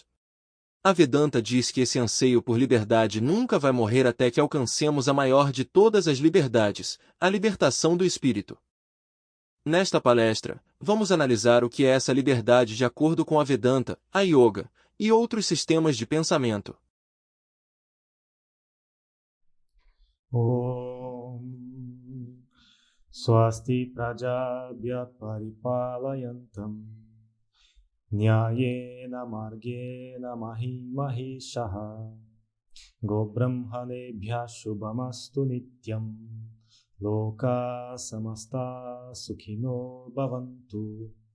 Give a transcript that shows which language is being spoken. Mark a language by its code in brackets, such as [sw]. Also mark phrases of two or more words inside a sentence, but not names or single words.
[pt] A Vedanta diz que esse anseio por liberdade nunca vai morrer até que alcancemos a maior de todas as liberdades, a libertação do espírito. Nesta palestra, vamos analisar o que é essa liberdade de acordo com a Vedanta, a Yoga e outros sistemas de pensamento. [sa] Om Swasti Prajabhya Paripalayantam Nyayena Margena Mahishaha Gobrahmanebhya Shubhamastu Nityam Loka Samasta Sukhino Bhavantu.